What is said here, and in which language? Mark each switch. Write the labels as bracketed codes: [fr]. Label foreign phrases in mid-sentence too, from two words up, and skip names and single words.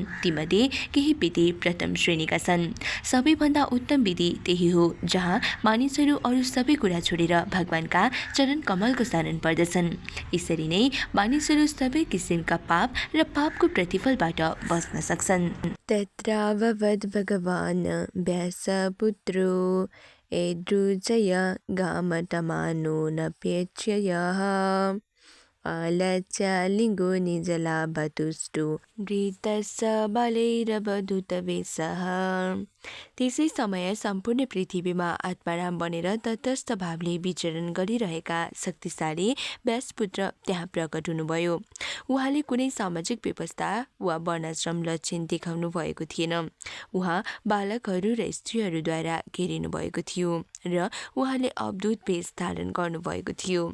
[ne] तीमध्ये केही विधि प्रथम श्रेणीका छन्। सबैभन्दा उत्तम विधि त्यही हो जहाँ मानिसहरू अरू सबै कुरा छोडेर भगवानका चरण कमलको शरण पर्दछन्। यसरी नै मानिसहरू सबै किसिमका पाप र पापको प्रतिफलबाट बच्न सक्छन्। [sa] तत्राववद् भगवान् व्यासपुत्रो यदृजय गामटमानो नपेक्षयः आलस्यलिङ्गो निजलाभतुष्टो घृतस्य बलैरवधूतवेषः। [ne] त्यसै समय सम्पूर्ण पृथ्वीमा आत्माराम बनेर तटस्थ भावले विचरण गरिरहेका शक्तिशाली व्यासपुत्र त्यहाँ प्रकट हुनुभयो। उहाँले कुनै सामाजिक व्यवस्था वा वर्णाश्रम लक्षण देखाउनु भएको थिएन। उहाँ बालकहरू र स्त्रीहरूद्वारा घेरिनु भएको थियो र उहाँले अवधूत वेश धारण गर्नुभएको थियो।